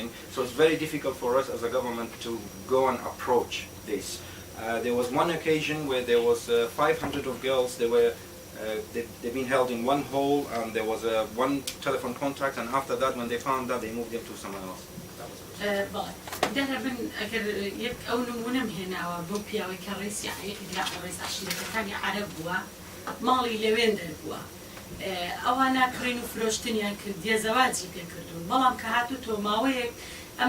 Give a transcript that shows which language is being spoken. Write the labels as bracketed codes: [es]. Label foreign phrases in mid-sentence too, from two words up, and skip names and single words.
[en] So it's very difficult for us as a government to go and approach this. There was one occasion where there was 500 of girls. They've been held in one hole, and there was one telephone contact. And after that, when they found that, they moved them to someone else. [ckb] دەرەبن ئەگەر یەک ئەو نمونەم هێناوە بۆ پیاوەی کە ڕێسی ڕێز عەشیرەتەکانی عەرەب بووە ماڵی لەوێن دەربووە ئەوانە کڕین و فرۆشتنیان کرد دێزەواجی پێکردوون بەڵام کە هاتووە ماوەیەک ئەم